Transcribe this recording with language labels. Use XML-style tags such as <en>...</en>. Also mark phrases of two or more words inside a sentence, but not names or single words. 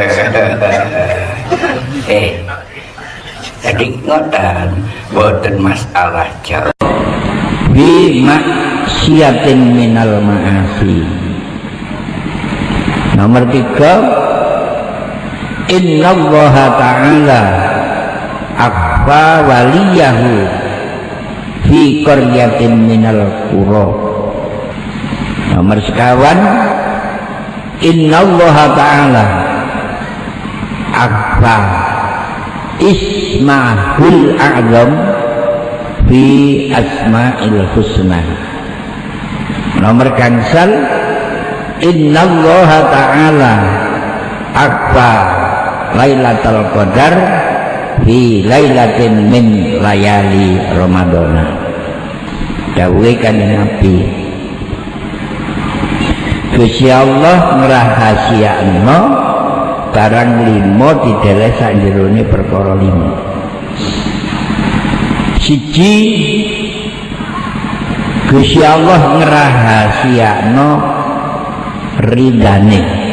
<jv>Jadi ngoten boten masalah jauh.</jv> <ar>بمعصية من المعاصي. Nomor 3, إن الله تعالى أخفى وليه في قرية من القرى. Nomor 9, إن الله تعالى أخفى اسمه الأعظم في أسماء الحسنى.</ar> <jv>Nomor gangsal,</jv> <ar>إن الله تعالى أخفى ليلة القدر في ليلة من ليالي رمضان.</ar> <jv>Dawuhe Kanjeng Nabi, Gusti Allah ngrahasiakno barang 5 dideleh sak jerone perkara 5. Siji, Gusti Allah ngrahasiakno ridane.</jv>